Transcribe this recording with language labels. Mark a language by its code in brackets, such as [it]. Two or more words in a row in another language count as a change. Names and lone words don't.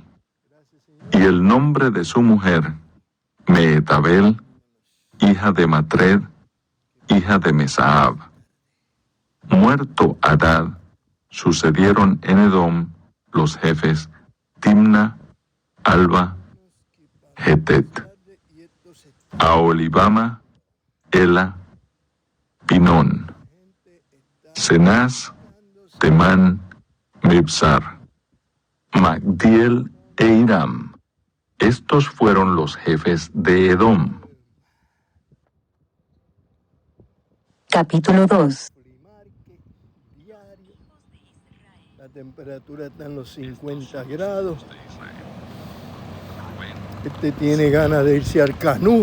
[es] Y el nombre de su mujer, Mehetabel, hija de Matred, hija de Mesaab. Muerto Hadad, sucedieron en Edom los jefes Timna, Alba, Hetet, Aholibama, Ela, Pinón, Cenaz, Temán, Mibsar, Magdiel e Iram. Estos fueron los jefes de Edom. Capítulo 2. La temperatura está en los 50 grados. Este tiene ganas de irse al canú.